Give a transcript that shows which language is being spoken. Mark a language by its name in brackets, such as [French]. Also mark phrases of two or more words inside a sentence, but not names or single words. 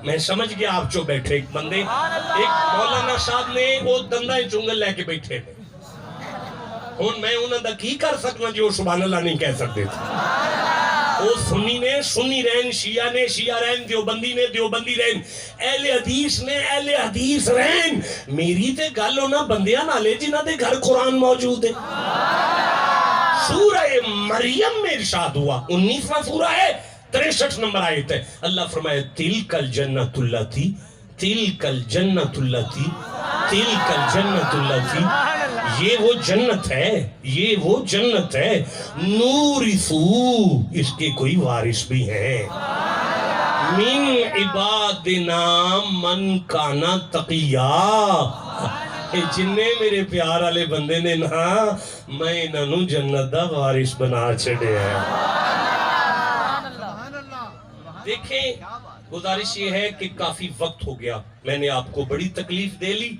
[Urdu] میں سمجھ گیا آپ جو بیٹھے ایک بندے ایک مولانا صاحب نے وہ دندہ چنگل لے کے بیٹھے تھے. [Punjabi] ہون میں انہوں دا کی کر سکنا [Urdu] جو سبحان اللہ نہیں کہہ سکتے تھے. [Punjabi] وہ سنی نے سنی رہن, شیعہ نے شیعہ رہن, دیوبندی نے دیوبندی رہن, اہل حدیث نے اہل حدیث رہن. میری تے گل ہونا بندیاں نالے جنہ دے گھر قرآن موجود ہے. [Urdu] سورہ مریم میں ارشاد ہوا 19واں سورہ ہے 63 نمبر آیت ہے. اللہ فرمائے [Arabic] تلک الجنت اللتی تلک الجنت اللتی تلک الجنت اللتی. [Urdu] یہ وہ جنت ہے یہ وہ جنت ہے نورثو اس کے کوئی وارث بھی ہیں [Arabic] من عبادنا من کانا تقیا. [Punjabi] جننے میرے پیار والے بندے نے نا میں انہوں جنت دا وارث بنا چھڑے ہیں. [Urdu] دیکھیں گزارش یہ ہے کہ کافی وقت ہو گیا میں نے آپ کو بڑی تکلیف دے لی.